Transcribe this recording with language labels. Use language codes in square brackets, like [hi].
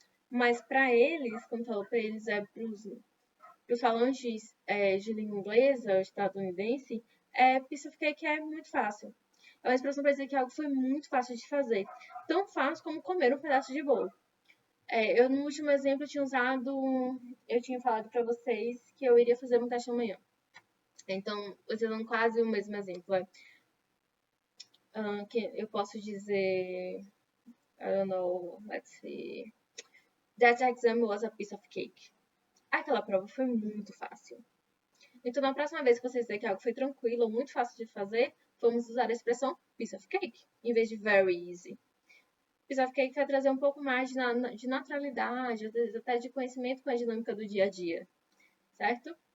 [pt] Mas para eles, como falou para eles, para os falantes de língua inglesa, estadunidense, piece of cake é muito fácil. É uma expressão para dizer que algo foi muito fácil de fazer. Tão fácil como comer um pedaço de bolo. Eu, no último exemplo, eu tinha falado para vocês que eu iria fazer um teste amanhã. Então, usando quase o mesmo exemplo. Que eu posso dizer, [en] I don't know, let's see. That exam was a piece of cake. [pt] Aquela prova foi muito fácil. Então, na próxima vez que vocês dizerem que algo foi tranquilo ou muito fácil de fazer, vamos usar a expressão piece of cake, em vez de very easy. Piece of cake vai trazer um pouco mais de naturalidade, até de conhecimento com a dinâmica do dia a dia, certo?